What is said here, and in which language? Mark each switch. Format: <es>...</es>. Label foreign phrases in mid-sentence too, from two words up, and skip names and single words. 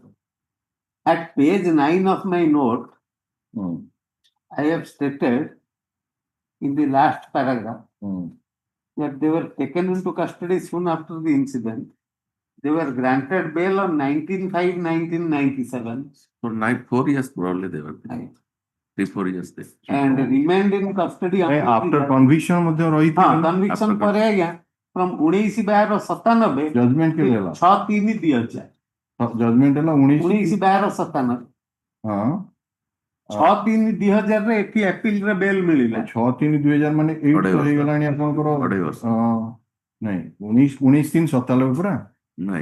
<en>At page 9 of my note, I have stated in the last paragraph that they were taken into custody soon after the incident. They were granted bail on 19/5/1997. For 4 years probably they were. 3-4 years they. And remained in custody After conviction</en> <or>ମଧ୍ୟ ରହିଥିଲେ conviction ପରେ ଆଜ୍ଞା from 19/12/97 judgment କେବେ ହେଲା? 6/3/2000 judgment ହେଲା 19/12/97 ହଁ 6/3/2000 ରେ ଏଠି appeal ରେ ବେଲ୍ ମିଳିଲା। 6/3/2000 ମାନେ 8 ହେଇଗଲାଣି ଆପଣଙ୍କର ନାଇଁ 19/3/97 ପୁରା ନାଇଁ</or>